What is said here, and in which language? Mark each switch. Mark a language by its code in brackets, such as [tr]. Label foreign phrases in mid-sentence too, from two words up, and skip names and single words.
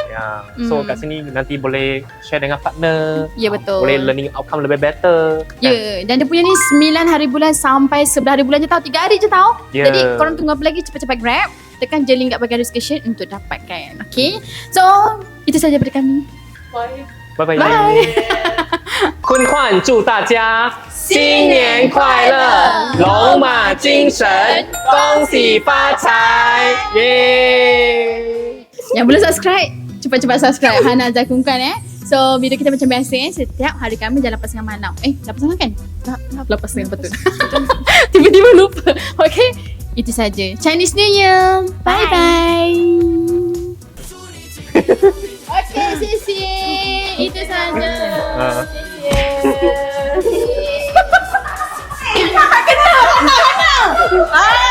[ms] So kat sini nanti boleh share dengan partner. Ya, betul. Boleh [en] learning outcome [ms] lebih better. Ya, dan dia punya ni 9 hari bulan sampai 11 hari bulan je tau. 3 hari je tau. Ya. Jadi korang tunggu apa lagi, cepat-cepat grab. Tekan je link kat bahagian description untuk dapatkan. Okay. So, itu saja daripada kami. Bye. Bye. [zh] 坤焕祝大家新年快乐，龙马精神，恭喜发财，耶！ [ms] Yang belum subscribe, cepat-cepat subscribe Hana Zakungkan [en] So, video [ms] kita macam biasa setiap hari kami jam 8.30 malam. 8.30 kan? 8.30 betul. Tiba-tiba lupa. Okay, itu saja. [en] Chinese New Year. Bye-bye. [ms] Okay, sisi. Itu saja. Kena.